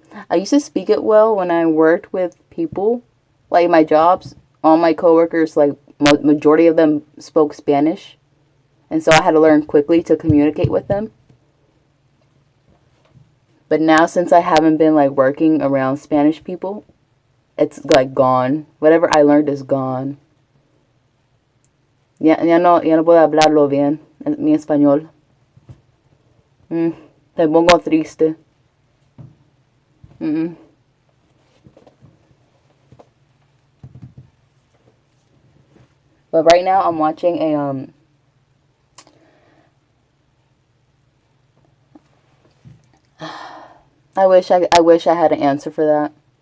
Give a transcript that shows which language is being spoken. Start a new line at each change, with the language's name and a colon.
English: I used to speak it well when I worked with people. Like my jobs, all my coworkers, like majority of them spoke Spanish. And so I had to learn quickly to communicate with them. But now since I haven't been like working around Spanish people, it's like gone. Whatever I learned is gone.
Spanish: Ya no puedo hablarlo bien, mi español. Me pongo triste.
English: But right now I'm watching a I wish I had an answer for that.